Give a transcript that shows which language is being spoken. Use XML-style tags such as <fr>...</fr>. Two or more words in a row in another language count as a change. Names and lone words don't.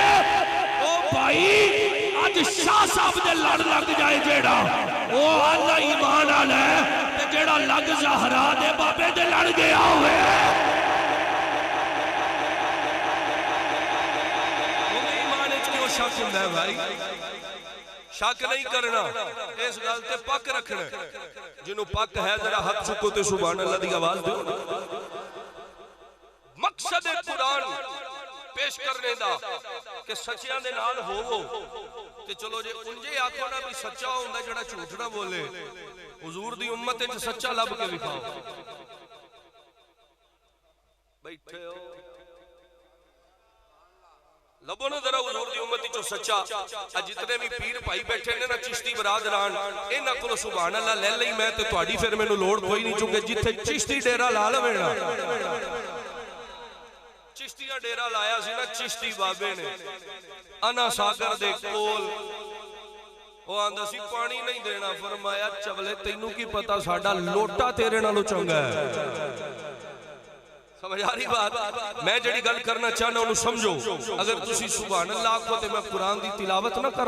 <pa>او بھائی اج شاہ صاحب دے لڑ لگ جائے جیڑا او آلا ایمان والا ہے، تے جیڑا لگ زہرا دے بابے دے لڑ گیا ہووے ایمان وچ کیوں شک ہوندا ہے بھائی? شک نہیں کرنا، اس گل تے پک رکھنا. جنہوں پک ہے ذرا ہاتھ چکو تے</pa> <ar>سبحان الله</ar> <pa>دی آواز دو. मकसद कुरान پیش کرنے دا کہ سچیاں دے نال ہوو تے چلو جے انجے آکھو نا بھی سچا ہوندا جڑا جھوٹ نہ بولے حضور دی امت وچ سچا لب کے دکھاؤ بیٹھے ہو لبو نا ذرا حضور دی امتی چو سچا جتنے بھی پیر بھائی بیٹھے نے نا چشتی برادران انہاں کولو</pa> <ar>سبحان اللہ</ar> <pa>لے لئی میں تے تہاڈی پھر مینوں لوڑ کوئی نہیں چونکہ جتھے چشتی ڈیرا لا لوے نا چشتیاں ڈیرا لایا سی نا چشتی بابے نے انا ساگر دے کول وہ آندا سی پانی نہیں دینا فرمایا چولے تینوں کی پتہ ساڈا لوٹا تیرے نالوں چنگا ہے سمجھ آ رہی بات میں جڑی گل کرنا چاہنا انہوں سمجھو اگر تسی</pa> <ar>سبحان اللہ</ar> <pa>کو تے میں قرآن دی تلاوت نہ کر</pa>